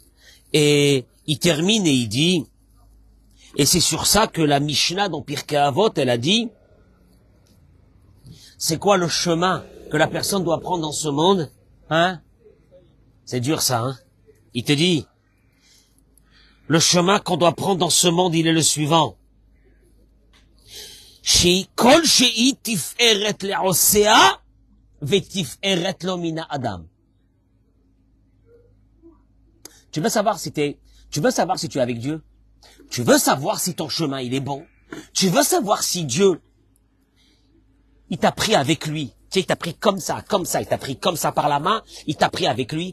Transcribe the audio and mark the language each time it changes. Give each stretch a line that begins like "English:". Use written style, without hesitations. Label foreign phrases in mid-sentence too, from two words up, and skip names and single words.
French: Et il termine et il dit, et c'est sur ça que la Mishnah dans Pirkei Avot, elle a dit, c'est quoi le chemin que la personne doit prendre dans ce monde? Hein? C'est dur ça, hein? Il te dit, le chemin qu'on doit prendre dans ce monde, il est le suivant.
Hebrew: כל שהיא תפארת לעושה ותפארת לו מן האדם.
French: Tu veux savoir si tu es avec Dieu? Tu veux savoir si ton chemin, il est bon? Tu veux savoir si Dieu, il t'a pris avec lui? Tu sais, il t'a pris comme ça, il t'a pris comme ça par la main, il t'a pris avec lui.